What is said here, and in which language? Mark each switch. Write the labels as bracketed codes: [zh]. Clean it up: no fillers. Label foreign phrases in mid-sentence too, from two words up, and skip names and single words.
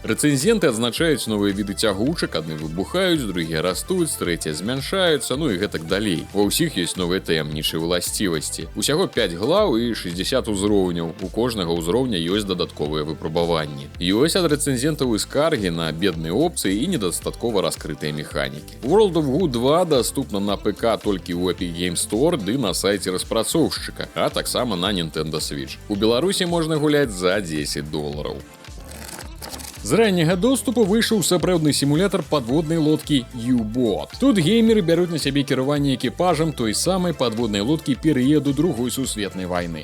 [be] Рэцэнзенты адзначаюць новыя віды цягучак, адны выбухаюць, другія растуць, трэція змяншаюцца, ну і гэтак далей. Ва ўсіх ёсць новыя таямнічыя ўласцівасці. Усяго 5 глаў і 60 узроўняў. У кожнага ўзроўня ёсць дадатковыя выпрабаванні. Ёсць ад рэцэнзентаў і скаргі на бедныя опцыі і недастаткова раскрытыя механікі. World of Goo 2 даступна на ПК толькі ў Epic Games Store ды на сайце распрацоўшчыка, а таксама на Nintendo Switch. У Беларусі можна гуляць за $10. З ранняга доступу выйшаў сапраўдны сімулятар падводнай лодкі U-Boat. Тут геймеры бяруць на сябе кіраванне экіпажам той самай падводнай лодкі перыяду Другой сусветнай вайны.